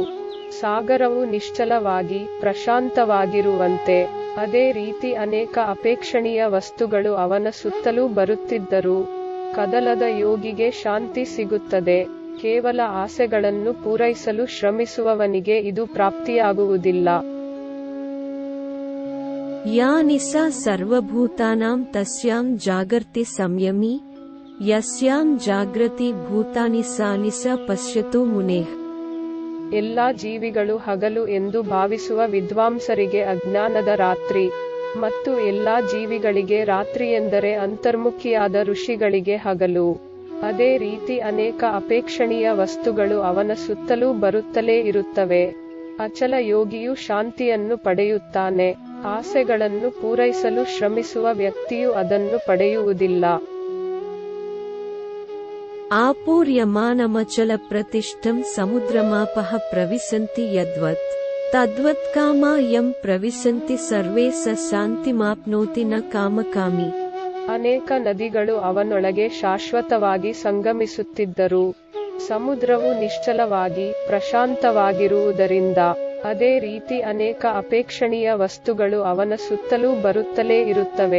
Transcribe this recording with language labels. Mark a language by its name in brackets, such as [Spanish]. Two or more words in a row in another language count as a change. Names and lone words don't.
[Kannada] ಸಾಗರವು ನಿಶ್ಚಲವಾಗಿ ಪ್ರಶಾಂತವಾಗಿರುವಂತೆ ಅದೇ ರೀತಿ ಅನೇಕ ಅಪೇಕ್ಷಣೀಯ ವಸ್ತುಗಳು ಅವನ ಸುತ್ತಲೂ ಬರುತ್ತಿದ್ದರು. ಕದಲದ ಯೋಗಿಗೆ ಶಾಂತಿ ಸಿಗುತ್ತದೆ. ಕೇವಲ ಆಸೆಗಳನ್ನು ಪೂರೈಸಲು ಶ್ರಮಿಸುವವನಿಗೆ ಇದು ಪ್ರಾಪ್ತಿಯಾಗುವುದಿಲ್ಲ. [Sanskrit] ಯಾ ನಿಸಾ ಸರ್ವಭೂತಾನಾಂ ತಸ್ಯಾಂ ಜಾಗರ್ತಿ ಸಂಯಮಿ, ಯಸ್ಯಾಂ ಜಾಗೃತಿ ಭೂತಾನಿ ಸಾ ನಿಸಾ ಪಶ್ಯತೋ ಮುನೇಃ. [Kannada] ಎಲ್ಲಾ ಜೀವಿಗಳು ಹಗಲು ಎಂದು ಭಾವಿಸುವ ವಿದ್ವಾಂಸರಿಗೆ ಅಜ್ಞಾನದ ರಾತ್ರಿ, ಮತ್ತು ಎಲ್ಲಾ ಜೀವಿಗಳಿಗೆ ರಾತ್ರಿಯೆಂದರೆ ಅಂತರ್ಮುಖಿಯಾದ ಋಷಿಗಳಿಗೆ ಹಗಲು. ಅದೇ ರೀತಿ ಅನೇಕ ಅಪೇಕ್ಷಣೀಯ ವಸ್ತುಗಳು ಅವನ ಸುತ್ತಲೂ ಬರುತ್ತಲೇ ಇರುತ್ತವೆ. ಅಚಲ ಯೋಗಿಯು ಶಾಂತಿಯನ್ನು ಪಡೆಯುತ್ತಾನೆ. ಆಸೆಗಳನ್ನು ಪೂರೈಸಲು ಶ್ರಮಿಸುವ ವ್ಯಕ್ತಿಯು ಅದನ್ನು ಪಡೆಯುವುದಿಲ್ಲ. [Sanskrit] ಆಪೂರ್ಯಮಾನಮಚಲ ಪ್ರತಿಷ್ಠಂ ಸಮುದ್ರಮಾಪಃ ಪ್ರವಿಶಂತಿ ಯದ್ವತ್ ತದ್ವತ್ ಕಾಮಾ ಯಂ ಪ್ರವಿಶಂತಿ ಸರ್ವೇ ಸ ಶಾಂತಿಮಾಪ್ನೋತಿ ನ ಕಾಮಕಾಮಿ. [Kannada] ಅನೇಕ ನದಿಗಳು ಅವನೊಳಗೆ ಶಾಶ್ವತವಾಗಿ ಸಂಗಮಿಸುತ್ತಿದ್ದರು. ಸಮುದ್ರವು ನಿಶ್ಚಲವಾಗಿ ಪ್ರಶಾಂತವಾಗಿರುವುದರಿಂದ ಅದೇ ರೀತಿ ಅನೇಕ ಅಪೇಕ್ಷಣೀಯ ವಸ್ತುಗಳು ಅವನ ಸುತ್ತಲೂ ಬರುತ್ತಲೇ ಇರುತ್ತವೆ.